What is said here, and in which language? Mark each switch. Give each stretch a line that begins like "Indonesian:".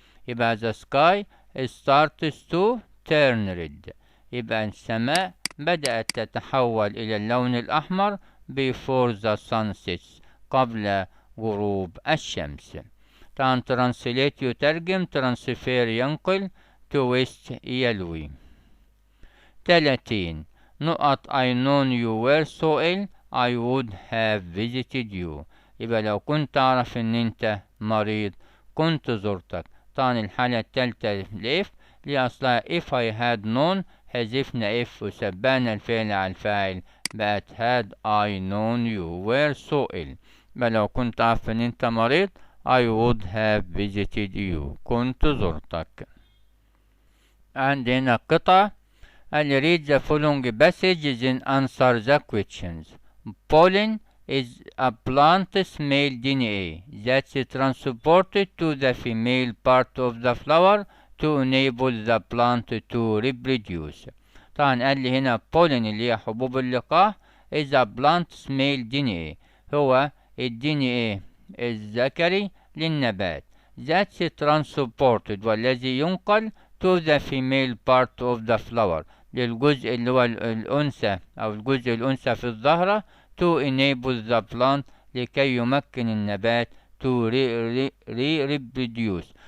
Arabic: يبقى
English: the sky starts to turn red.
Arabic: يبقى السماء بدأت تتحول إلى اللون الأحمر
English: before the sun sets
Arabic: قبل غروب الشمس. طبعا translate يترجم، transfer ينقل، twist يلوي.
English: 30 نقط I known you were so ill I would have visited you.
Arabic: يبقى لو كنت أعرف إن أنت مريض كنت زرتك. طبعا الحالة التالتة لإف لأصلها
English: if I had known،
Arabic: حذفنا if وسبقنا الفعل على الفاعل بقت
English: had I known you were so ill.
Arabic: يبقى لو كنت أعرف إن أنت مريض
English: I would have visited you،
Arabic: كنت زرتك. عندنا قطعة اللي
English: read the following passages and answer the questions. Pollen is a plant's male DNA that's transported to the female part of the flower to enable the plant to reproduce.
Arabic: طبعا قال لي هنا pollen اللي هي حبوب اللقاح
English: is a plant's male DNA،
Arabic: هو ال DNA الذكري للنبات
English: that's transported
Arabic: والذي ينقل
English: to the female part of the flower
Arabic: للجزء اللي هو الأنثى أو الجزء الأنثى في الزهرة
English: to enable the plant
Arabic: لكي يمكن النبات
English: to reproduce.